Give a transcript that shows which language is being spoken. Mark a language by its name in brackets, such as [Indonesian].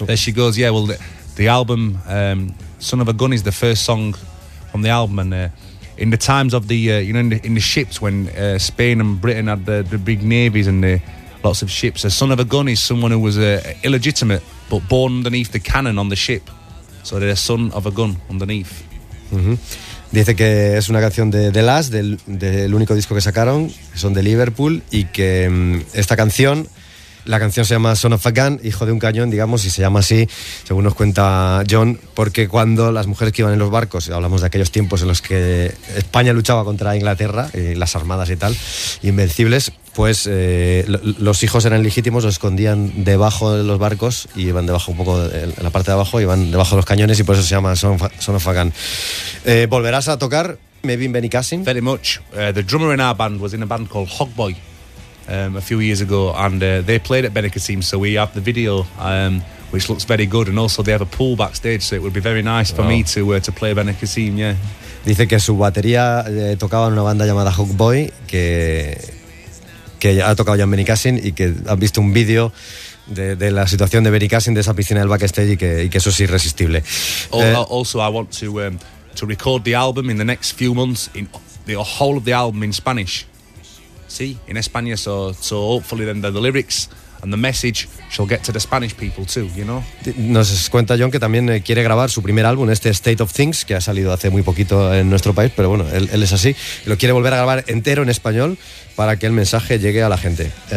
[English] There She Goes, yeah. Well, the album Son of a Gun is the first song from the album, and in the times of the, you know, in the ships when Spain and Britain had the big navies and the lots of ships, a son of a gun is someone who was illegitimate but born underneath the cannon on the ship. So they're a son of a gun underneath. Mm-hmm. [Spanish] Dice que es una canción de The Last, del único disco que sacaron, que son de Liverpool, y que esta canción, la canción se llama Son of a Gun, hijo de un cañón, digamos, y se llama así, según nos cuenta John, porque cuando las mujeres que iban en los barcos, hablamos de aquellos tiempos en los que España luchaba contra Inglaterra, y las armadas y tal, invencibles, pues los hijos eran legítimos, los escondían debajo de los barcos, y iban debajo un poco, en la parte de abajo, iban debajo de los cañones, y por eso se llama Son of a Gun. ¿Volverás a tocar, [English] maybe in Benicassim? Very much. The drummer in our band was in a band called Hogboy. A few years ago, and they played at Benicassim, so we have the video, which looks very good, and also they have a pool backstage, so it would be very nice for me to play Benicassim, yeah. [Spanish] Dice que su batería tocaba en una banda llamada Hogboy, que ha tocado ya en Benicassim, y que han visto un video de la situación de Benicassim, de esa piscina del backstage, y que eso es irresistible. [English] Also, I want to record the album in the next few months, in the whole of the album in Spanish. Sí, in España, so hopefully then the lyrics and the message shall get to the Spanish people too, you know. [Spanish] Nos cuenta John que también quiere grabar su primer álbum, este State of Things, que ha salido hace muy poquito en nuestro país, pero bueno, él es así, lo quiere volver a grabar entero en español para que el mensaje llegue a la gente.